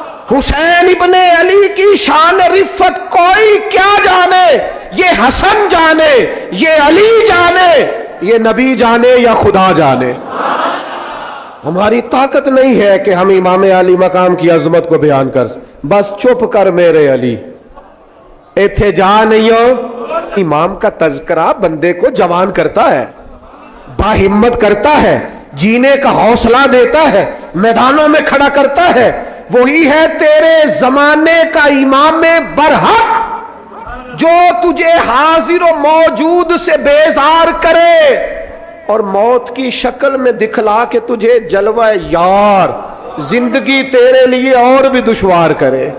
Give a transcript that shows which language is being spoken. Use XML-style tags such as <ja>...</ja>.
<ur>حسین ابن علی کی شان رفعت کوئی کیا جانے یہ حسن جانے, یہ علی جانے, یہ نبی جانے یا خدا جانے. ہماری طاقت نہیں ہے کہ ہم امام علی مقام کی عظمت کو بیان کر سکیں.</ur> <pa>بس چپ کر میرے علی, ایتھے جا نہیں ہو.</pa> <ur>امام کا تذکرہ بندے کو جوان کرتا ہے, باہمت کرتا ہے, جینے کا حوصلہ دیتا ہے, میدانوں میں کھڑا کرتا ہے. وہی ہے تیرے زمانے کا امام برحق جو تجھے حاضر و موجود سے بیزار کرے اور موت کی شکل میں دکھلا کے تجھے جلوہ یار زندگی تیرے لیے اور بھی دشوار کرے.</ur>